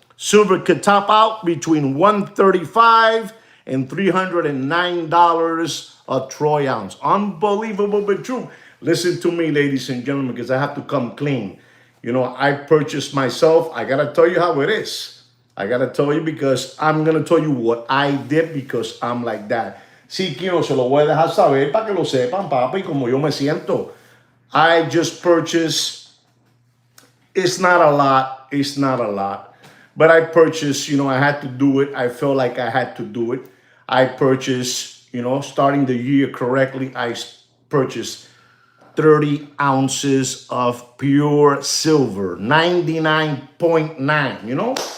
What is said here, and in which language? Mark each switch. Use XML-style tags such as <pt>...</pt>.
<en>Silver could top out between $135 and $309 a troy ounce. Unbelievable but true. Listen to me, ladies and gentlemen, because I have to come clean. You know, I purchased myself. I got to tell you how it is. I got to tell you because I'm going to tell you what I did because I'm like that.</en> <es>Sí, Kino, se lo voy a dejar saber para que lo sepan, papi, como yo me siento.</es> <en>I just purchased, it's not a lot, but I purchased, you know, I had to do it. I felt like I had to do it. I purchased, you know, starting the year correctly, I purchased 30 ounces of pure silver, 99.9, you know?</en>